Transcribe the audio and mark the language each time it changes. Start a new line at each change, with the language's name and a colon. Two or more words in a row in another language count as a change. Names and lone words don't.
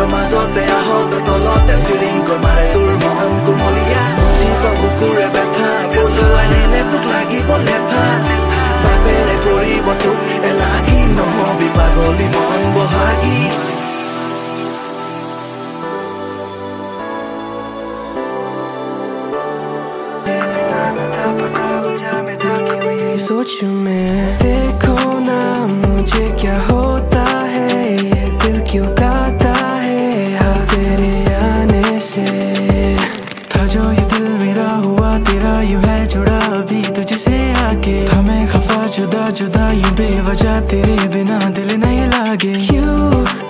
Assamese: মাজতে আহতৰ তলতে চিৰিংকৈ মাৰে তোৰ মন কোমলীয়া শীত বুকুৰে বেথা বজুৱাই নিলে তোক লাগিব লেঠা বাপেৰে কৰিব তোক এলাগি নহবি পাগলী মন বহাগী
Hindi: सोचूं मैं देखो ना मुझे क्या होता है ये दिल क्यों गाता है हाँ तेरे आने से था जो ये दिल मेरा हुआ तेरा यूं है जुड़ा अभी तुझसे आके हमें खफा जुदा जुदा यूं बेवजह तेरे बिना दिल नहीं लागे क्यों